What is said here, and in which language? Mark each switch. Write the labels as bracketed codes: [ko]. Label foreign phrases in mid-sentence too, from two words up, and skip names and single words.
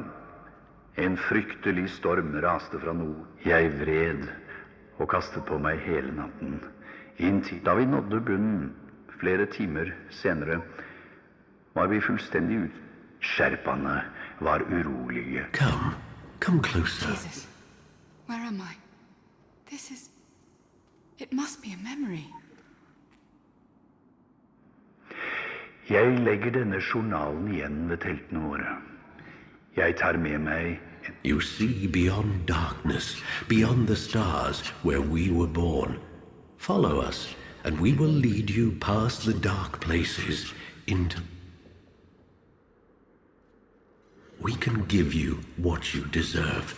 [no] En fryktelig storm raste fra nord. Jeg vred og kastet på meg hele natten. Inntil da vi nådde bunnen, flere timer senere, var vi fullstendig ut. Sherpaene var urolige. [en] Come closer. Jesus, where am I? This is... It must be a memory. [no] Jeg legger denne journalen igjen ved teltene våre. Jeg tar med meg... [en] You see beyond darkness, beyond the stars, where we were born. Follow us, and we will lead you past the dark places into... We can give you what you deserve.